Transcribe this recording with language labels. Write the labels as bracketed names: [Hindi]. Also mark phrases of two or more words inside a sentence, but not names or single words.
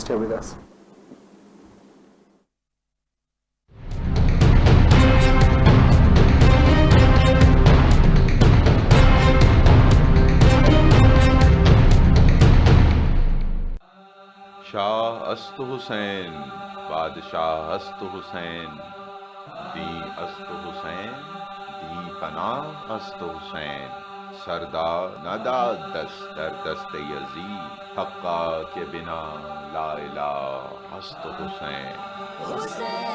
[English] stay with us. [Persian] شاہ است حسین بادشاہ است حسین دین است حسین دین پناہ است حسین سردار نداد دست در دست یزید حقا کے بنا [Arabic] لا الہ [Persian] است حسین.